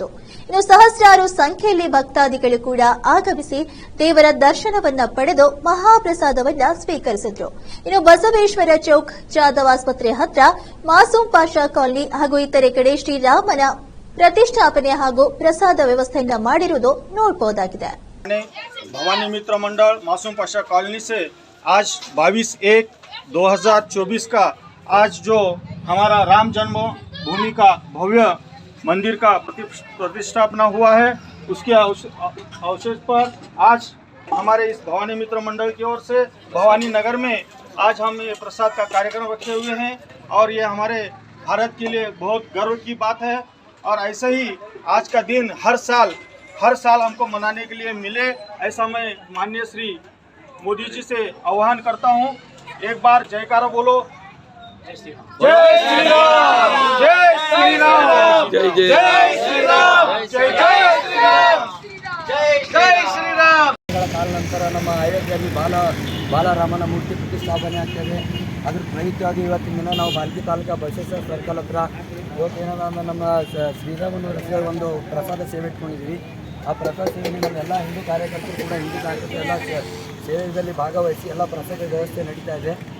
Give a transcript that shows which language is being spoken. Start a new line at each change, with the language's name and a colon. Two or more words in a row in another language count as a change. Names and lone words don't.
Kannada: ಇನ್ನು ಸಹಸ್ರಾರು ಸಂಖ್ಯೆಯಲ್ಲಿ ಭಕ್ತಾದಿಗಳು ಕೂಡ ಆಗಮಿಸಿ ದೇವರ ದರ್ಶನವನ್ನ ಪಡೆದು ಮಹಾಪ್ರಸಾದವನ್ನ ಸ್ವೀಕರಿಸಿದ್ರು. ಇನ್ನು ಬಸವೇಶ್ವರ ಚೌಕ್, ಜಾಧವ್ ಆಸ್ಪತ್ರೆ ಹತ್ರ, ಮಾಸೂಮ್ ಪಾಷಾ ಕಾಲನಿ ಹಾಗೂ ಇತರೆ ಕಡೆ ಶ್ರೀರಾಮನ ಪ್ರತಿಷ್ಠಾಪನೆ ಹಾಗೂ ಪ್ರಸಾದ ವ್ಯವಸ್ಥೆಯನ್ನ ಮಾಡಿರುವುದು ನೋಡಬಹುದಾಗಿದೆ.
Hindi: भवानी मित्र मंडल मासूम पाशा कॉलोनी से आज 22/1/2024 का आज जो हमारा राम जन्मभूमि का भव्य मंदिर का प्रतिष्ठापना हुआ है, उसके अवसर पर आज हमारे इस भवानी मित्र मंडल की ओर से भवानी नगर में आज हम ये प्रसाद का कार्यक्रम रखे हुए हैं और ये हमारे भारत के लिए बहुत गर्व की बात है। और ऐसे ही आज का दिन हर साल हमको मनाने के लिए मिले, ऐसा मैं माननीय श्री मोदी जी से आह्वान करता हूं। एक बार जयकारा बोलो। जय श्री राम, जय श्री राम, जय श्री राम, जय जय श्री राम, जय जय श्री राम, जय जय श्री राम।
Kannada: ಕಾಲ ನಂತರ ನಮ್ಮ ಅಯೋಧ್ಯೆಯಲ್ಲಿ ಬಾಲರಾಮನ ಮೂರ್ತಿ ಪ್ರತಿಷ್ಠಾಪನೆ ಆಗ್ತದೆ. ಅದ್ರ ಪ್ರಯುಕ್ತವಾಗಿ ಇವತ್ತಿನ ದಿನ ನಾವು ಬಾಲ್ಕಿ ತಾಲೂಕು ಬಸವೇಶ್ವರ ಸರ್ಕಲ್ ಹತ್ರ ಇವತ್ತೇನಾದ ನಮ್ಮ ಶ್ರೀರಾಮನ ಒಂದು ಪ್ರಸಾದ ಸೇವೆ ಇಟ್ಕೊಂಡಿದ್ವಿ. ಆ ಪ್ರಸಾದ ಸೇವೆಯಲ್ಲಿ ಎಲ್ಲ ಹಿಂದೂ ಕಾರ್ಯಕರ್ತರು ಕೂಡ ಹಿಂದೂ ಕಾರ್ಯಕರ್ತರು ಎಲ್ಲ ಸೇವೆಯಲ್ಲಿ ಭಾಗವಹಿಸಿ ಎಲ್ಲ ಪ್ರಸಾದ ವ್ಯವಸ್ಥೆ ನಡೀತಾ ಇದೆ.